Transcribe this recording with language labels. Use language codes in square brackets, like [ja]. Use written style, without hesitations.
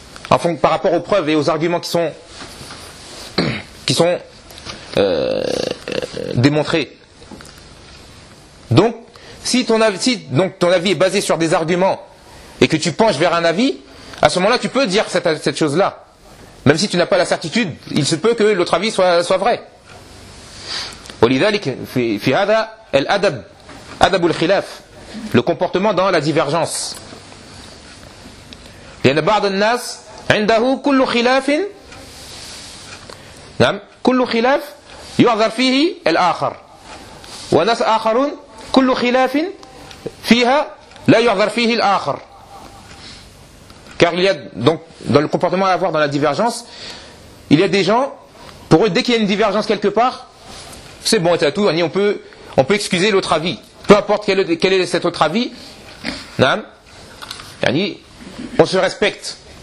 [fr] En fond, par rapport aux preuves et aux arguments qui sont démontrés. Donc, si ton avis est basé sur des arguments et que tu penches vers un avis, à ce moment-là, tu peux dire cette chose-là. Même si tu n'as pas la certitude, il se peut que l'autre avis soit vrai. [ar] ولذلك في هذا الأدب أدب الخلاف, [fr] le comportement dans la divergence. Il y en a [ar] بعض الناس عنده كل خلاف نعم كل خلاف يعذر فيه الآخر وناس آخرون كل خلاف فيها لا يعذر فيه الآخر. [fr] Car il y a donc dans le comportement à avoir dans la divergence, il y a des gens, pour eux, dès qu'il y a une divergence quelque part, c'est bon, et à tout, on peut excuser l'autre avis, peu importe quel est cet autre avis, [ar] نعم يعني [fr] on se respecte.